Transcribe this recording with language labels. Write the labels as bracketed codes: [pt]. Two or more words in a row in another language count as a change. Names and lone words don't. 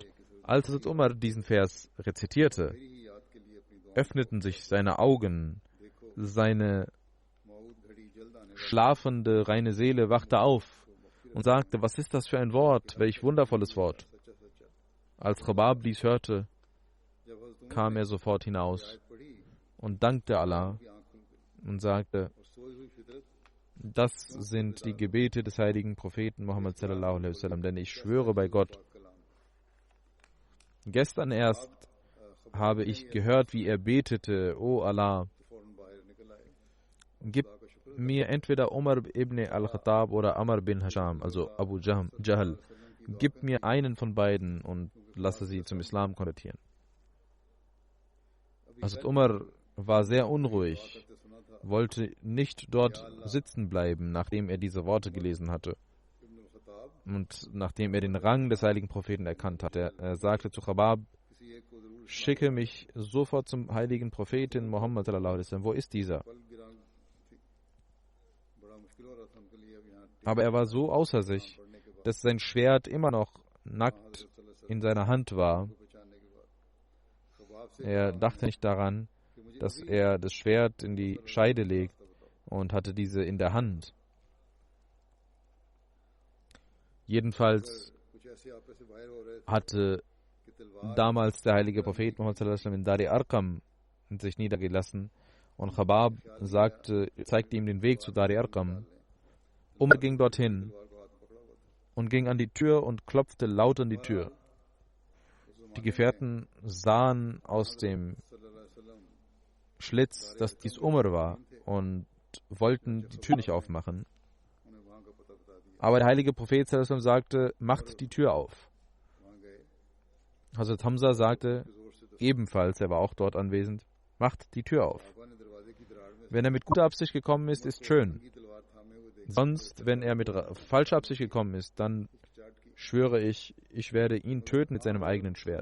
[de] Als Umar diesen Vers rezitierte, öffneten sich seine Augen, seine schlafende, reine Seele wachte auf und sagte: Was ist das für ein Wort? Welch wundervolles Wort. Als Khabab dies hörte, kam er sofort hinaus und dankte Allah und sagte: Das sind die Gebete des heiligen Propheten Muhammad [ar] صلى الله عليه وسلم, [de] denn ich schwöre bei Gott, gestern erst habe ich gehört, wie er betete: O Allah, gib mir entweder Umar ibn al-Khattab oder Amr bin Hisham, also Abu Jahl, gib mir einen von beiden und lasse sie zum Islam konvertieren. Also Umar war sehr unruhig, wollte nicht dort sitzen bleiben, nachdem er diese Worte gelesen hatte und nachdem er den Rang des heiligen Propheten erkannt hatte. Er sagte zu Khabab: Schicke mich sofort zum heiligen Propheten Muhammad [ar] صلى الله عليه وسلم. [de] Wo ist dieser? Aber er war so außer sich, dass sein Schwert immer noch nackt in seiner Hand war. Er dachte nicht daran, dass er das Schwert in die Scheide legt und hatte diese in der Hand. Jedenfalls hatte damals der heilige Prophet Muhammad [ar] صلى الله عليه وسلم [de] in Dar Arqam sich niedergelassen und Khabab zeigte ihm den Weg zu Dar Arqam. Umar ging dorthin und ging an die Tür und klopfte laut an die Tür. Die Gefährten sahen aus dem Schlitz, dass dies Umar war und wollten die Tür nicht aufmachen. Aber der heilige Prophet [ar] صلى الله عليه وسلم [de] sagte: Macht die Tür auf. Hazrat Hamza sagte ebenfalls, er war auch dort anwesend, macht die Tür auf. Wenn er mit guter Absicht gekommen ist, ist schön. Sonst, wenn er mit falscher Absicht gekommen ist, dann schwöre ich, ich werde ihn töten mit seinem eigenen Schwert.